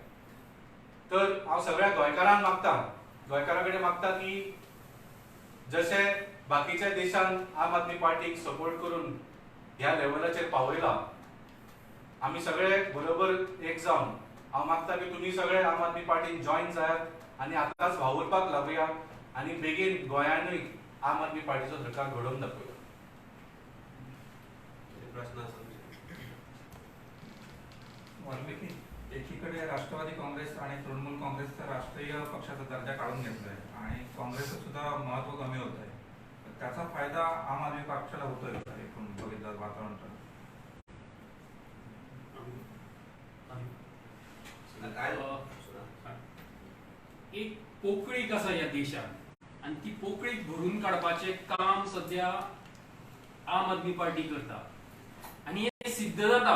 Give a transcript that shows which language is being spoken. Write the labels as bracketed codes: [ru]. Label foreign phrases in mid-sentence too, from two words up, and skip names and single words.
[kok] तर हांव सगळ्या गोंयकारांक मागता, गोंयकारां कडेन मागता की जशे बाकीच्या देशान आम आदमी पार्टीक सपोर्ट करून ह्या लेवलाचेर पावयला, आमी सगळे बरोबर एक जावन हांव मागता की तुमी सगळे आम आदमी पार्टीन जॉइन जायात आनी आतांच वावुरपाक लागुया आनी बेगीन गोंयानूय आम आदमी पार्टीचो सरकार घडोवन दाखोवया. प्रश्न आसा? [mr] वाल्मिकी, एकीकडे राष्ट्रवादी काँग्रेस आणि तृणमूल काँग्रेसचा राष्ट्रीय पक्षाचा दर्जा काढून घेतलाय आणि काँग्रेसचं सुद्धा महत्व कमी होत आहे. त्याचा फायदा आम आदमी पक्षाला होतोय का एकूण बघितलं वातावरण? [kok] एक पोकळीक आसा ह्या देशात आणि ती पोकळीक भरून काडपाचे काम सध्या आम आदमी पार्टी करता आणि हे सिद्ध जाता.